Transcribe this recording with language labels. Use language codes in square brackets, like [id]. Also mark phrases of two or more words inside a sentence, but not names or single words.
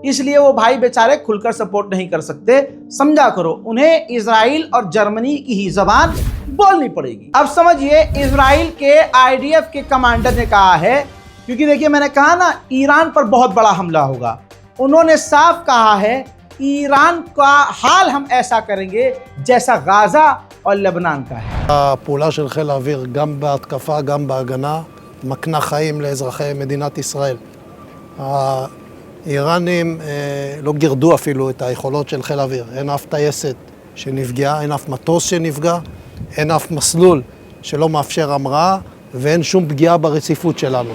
[hi] इसलिए वो भाई बेचारे खुलकर सपोर्ट नहीं कर सकते। समझा करो, उन्हें इजराइल और जर्मनी की ही जबान बोलनी पड़ेगी। अब समझिए, इजराइल के आईडीएफ के कमांडर ने कहा है, क्योंकि देखिए मैंने कहा ना ईरान पर बहुत बड़ा हमला होगा, उन्होंने साफ कहा है ईरान का हाल हम ऐसा करेंगे जैसा गाजा और לבנן का है। [he] הפעולה של חיל האוויר גם בהתקפה גם בהגנה מקנה חיים לאזרחי מדינת ישראל. האיראנים לא גירדו אפילו את היכולות של חיל האוויר. אין אף טייסת שנפגעה, אין אף מטוס שנפגע, אין אף מסלול שלא מאפשר המראה ואין שום פגיעה ברציפות שלנו.